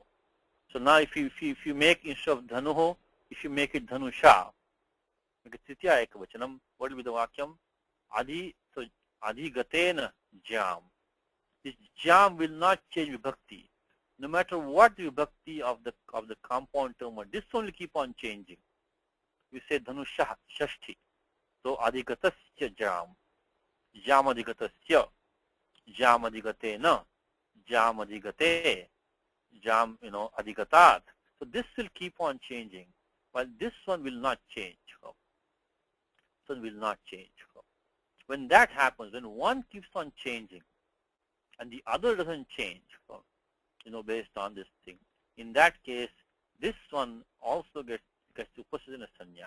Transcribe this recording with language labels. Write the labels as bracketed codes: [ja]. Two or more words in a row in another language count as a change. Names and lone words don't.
[en] So now if you make instead of Dhanuho, if you make it Dhanusha, make it [sa] Tritya Ekavachanam, [en] what will be the Vakyam? [sa] Adi, so Adi Gatena Jam. [en] This Jam will not change Vibhakti. No matter what the Vibhakti of the compound term, this one will keep on changing. We say [sa] Dhanusha Shashti. So Adi Gatasya Jam. Jam Adi Gatasya. Jam Adi Gatena. Jam Adi Gate. Jam, Adigatat. [en] So this will keep on changing, while this one will not change. This one will not change. When that happens, when one keeps on changing and the other doesn't change, based on this thing, in that case, this one also gets [sa] Upasajana Sanya.